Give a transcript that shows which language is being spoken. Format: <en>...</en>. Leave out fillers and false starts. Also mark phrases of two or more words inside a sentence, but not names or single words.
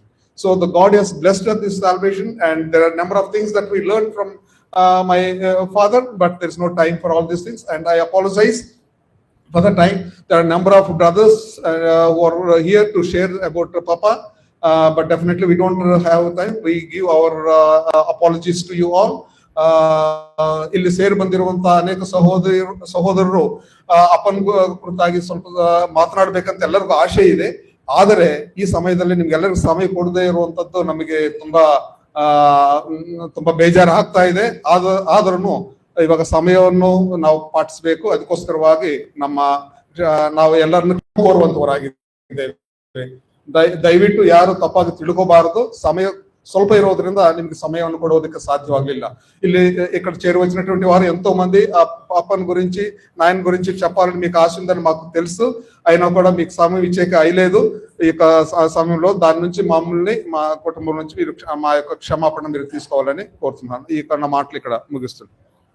<en>So the God has blessed us this salvation, and there are a number of things that we learned from my father, but there's no time for all these things, and I apologize for the time. There are a number of brothers who are here to share about Papa, but definitely we don't have time. We give our apologies to you all.</en> <kn>ಇಲ್ಲಿ ಸೇರಿ ಬಂದಿರುವಂತ ಅನೇಕ ಸಹೋದರರು ಅಪ್ಪನ ಕುರಿತಾಗಿ ಸ್ವಲ್ಪ ಮಾತನಾಡಬೇಕಂತ ಎಲ್ಲರಿಗೂ ಆಶೆ ಇದೆ. ಆದರೆ ಈ ಸಮಯದಲ್ಲಿ ನಿಮ್ಗೆಲ್ಲರಿಗೂ ಸಮಯ ಕೊಡದೇ ಇರುವಂತದ್ದು ನಮಗೆ ತುಂಬಾ ಬೇಜಾರು ಆಗ್ತಾ ಇದೆ. ಆದ್ರೂ ಇವಾಗ ಸಮಯವನ್ನು ನಾವು ಪಾಟಿಸಬೇಕು. ಅದಕ್ಕೋಸ್ಕರವಾಗಿ ನಾವು ಎಲ್ಲರನ್ನು ಕೋರುವಂತವರಾಗಿದ್ದೇವೆ. ದಯವಿಟ್ಟು ಯಾರು ತಪ್ಪಾಗಿ ತಿಳ್ಕೋಬಾರದು. ಸಮಯ ಸ್ವಲ್ಪ ಇರೋದ್ರಿಂದ ನಿಮ್ಗೆ ಸಮಯವನ್ನು ಕೊಡೋದಕ್ಕೆ ಸಾಧ್ಯವಾಗಲಿಲ್ಲ.</kn> <te>ಇಲ್ಲಿ ఇక్కడ చేరి వచ్చినటువంటి వారు ఎంతో మంది ఆ పాపన్ గురించి నాయన గురించి చెప్పాలని మీకు ఆశ ఉందని మాకు తెలుసు. అయినా కూడా మీకు సమయం ఇచ్చేకి అయ్యలేదు. ఈ సమయంలో దాని నుంచి మమ్మల్ని మా కుటుంబం నుంచి మీరు మా యొక్క క్షమాపణ మీరు తీసుకోవాలని కోరుతున్నాను. ఈ మాటలు ఇక్కడ ముగిస్తున్నాను.</te>